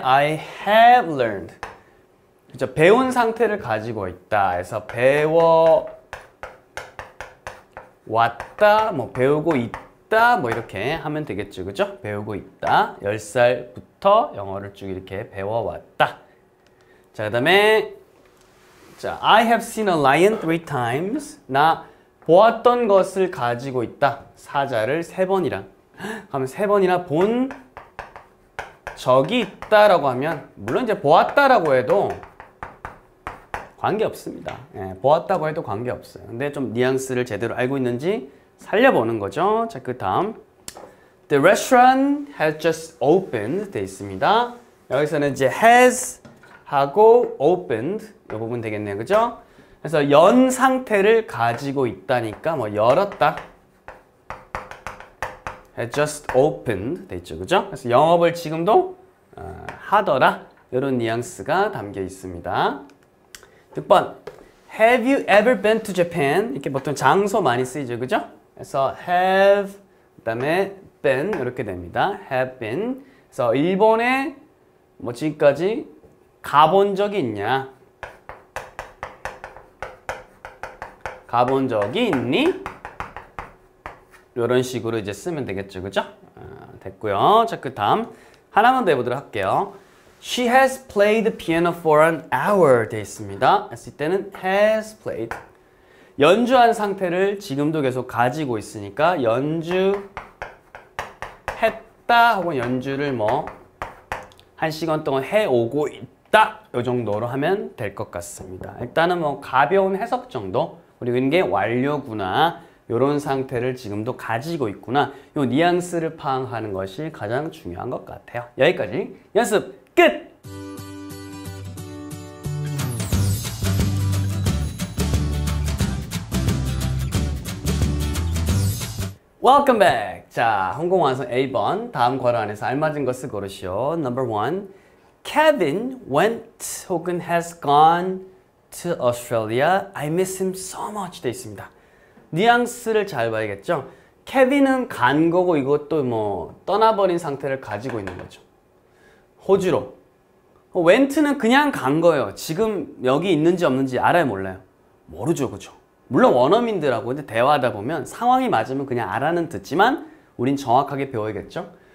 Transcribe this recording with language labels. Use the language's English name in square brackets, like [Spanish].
[English] I have learned. [Korean] 그렇죠. 배운 상태를 가지고 있다. 해서 배워 왔다. 뭐 배우고 있다. 뭐 이렇게 하면 되겠죠. 그죠? 배우고 있다. 10살부터 영어를 쭉 이렇게 배워왔다. 자, 그 다음에 자, [English] I have seen a lion 3 times. [Korean] 나 보았던 것을 가지고 있다. 사자를 3번이나. 그러면 3번이나 본 적이 있다라고 하면 물론 이제 보았다라고 해도 관계없습니다. 예, 보았다고 해도 관계없어요. 근데 좀 뉘앙스를 제대로 알고 있는지 살려보는 거죠. 자, 그 다음 [English] The restaurant has just opened [Korean] 돼 있습니다. 여기서는 이제 has 하고 opened 이 부분 되겠네요. 그죠? 그래서 연 상태를 가지고 있다니까 뭐 열었다. [English] has just opened [Korean] 돼 있죠. 그죠? 그래서 영업을 지금도 하더라. 이런 뉘앙스가 담겨 있습니다. 6번 [English] Have you ever been to Japan? [Korean] 이렇게 보통 장소 많이 쓰이죠. 그죠? 그래서 have 그다음에 been 이렇게 됩니다. [English] have been. [Korean] 그래서 일본에 뭐 지금까지 가본 적이 있냐? 가본 적이 있니? 이런 식으로 이제 쓰면 되겠죠. 그죠? 됐고요. 자, 그 다음 하나만 더 해보도록 할게요. [English] She has played piano for an hour [Korean] 돼 있습니다. 했을 때는 [English] has played. [Korean] 연주한 상태를 지금도 계속 가지고 있으니까 연주했다 혹은 연주를 뭐 1시간 동안 해오고 있다 이 정도로 하면 될 것 같습니다. 일단은 뭐 가벼운 해석 정도 그리고 이게 완료구나 이런 상태를 지금도 가지고 있구나 이 뉘앙스를 파악하는 것이 가장 중요한 것 같아요. 여기까지 연습 끝! [English] Welcome back! [Korean] 자, 홍콩 완성 A번 다음 괄호 안에서 알맞은 것을 고르시오. [English] Number 1. Kevin went [Korean] 혹은 [English] has gone to Australia. I miss him so much [Korean] 돼 있습니다. 뉘앙스를 잘 봐야겠죠? 케빈은 간 거고 이것도 뭐 떠나버린 상태를 가지고 있는 거죠. 호주로. went는 그냥 간 거예요. 지금 여기 있는지 없는지 알아요, 몰라요? 모르죠, 그죠? 물론 원어민들하고 근데 대화하다 보면 상황이 맞으면 그냥 알아는 듣지만 우린 정확하게 배워야겠죠?